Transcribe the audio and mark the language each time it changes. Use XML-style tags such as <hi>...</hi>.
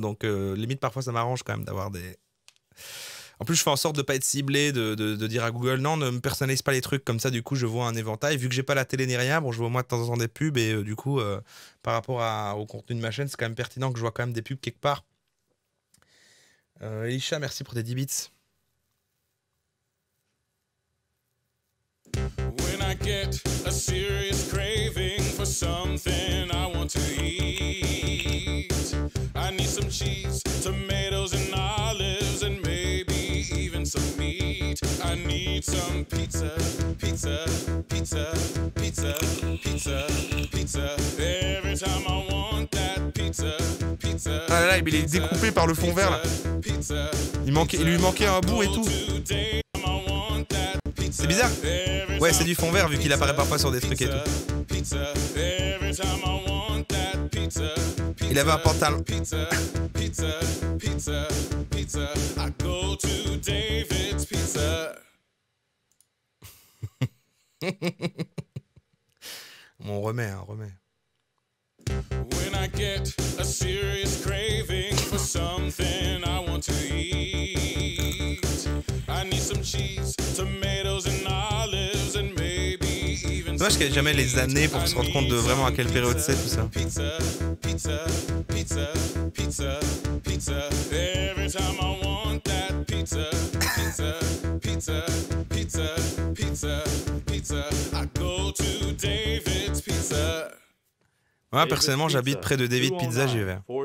<fr>Donc, limite, parfois, ça m'arrange quand même d'avoir des... En plus, je fais en sorte de pas être ciblé, de dire à Google, non, ne me personnalise pas les trucs, comme ça, du coup, je vois un éventail. Vu que j'ai pas la télé ni rien, bon, je vois moi de temps en temps des pubs, et du coup, par rapport au contenu de ma chaîne, c'est quand même pertinent que je vois quand même des pubs quelque part. Elisha, merci pour tes 10 bits.</fr> <en>When I get a serious craving for something I want to eat, I need some cheese, tomatoes and olives, and maybe even some meat. I need some pizza, pizza, pizza, pizza, pizza, pizza. Every time I want that pizza.</en> <fr>Ah là là, il est découpé par le fond vert là. Il lui manquait un bout et tout. C'est bizarre. Ouais, c'est du fond vert vu qu'il apparaît parfois sur des trucs et tout. Il avait un pantalon. On remet, on remet.</fr> <en>When I get a serious craving for something I want to eat, I need some cheese, tomatoes and olives and maybe even.</en> <fr>Dommage qu'il n'y ait jamais les années pour se rendre compte de vraiment à quelle période c'est tout ça.</fr> <en>Pizza, pizza, pizza, pizza, pizza. Every time I want that pizza, pizza, pizza, pizza, pizza, pizza. I go to David's Pizza.</en> <fr>Moi, personnellement, j'habite près de David Pizza, j'y vais.</fr>